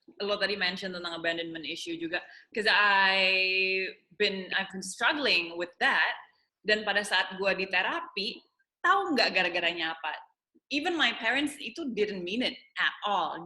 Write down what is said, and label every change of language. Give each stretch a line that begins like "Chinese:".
Indonesian: Lo tadi mention tentang abandonment issue juga, because I've been struggling with that. Dan pada saat gue di terapi, tahu nggak gara-garanya apa?
English: Even my parents itu didn't mean it at all.